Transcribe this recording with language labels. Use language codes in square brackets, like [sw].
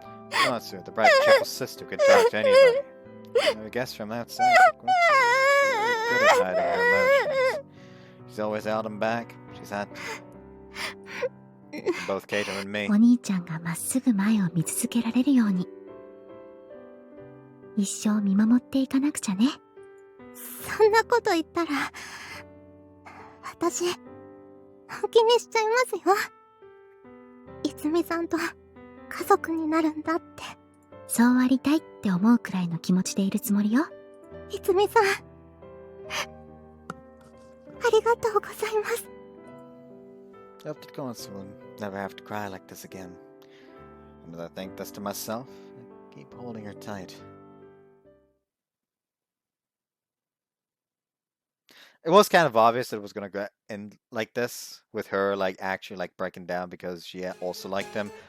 [en] Konatsu, the bright cheerful sister, could talk to anybody. I guess from outside, Konatsu is good at hiding her emotions. She's always held them back. She's had both Kato and me. [ja] お兄ちゃんがまっすぐ前を見続けられるように、一生見守っていかなくちゃね。そんなこと言ったら、私、本気にしちゃいますよ。いつみさんと家族になるんだって。そうありたいって思うくらいの気持ちでいるつもりよ。いつみさん、ありがとうございます。 [en] I hope that Konatsu will never have to cry like this again. And as I think this to myself, I keep holding her tight. It was kind of obvious that it was gonna go end like this, with her like actually like breaking down because she also liked him.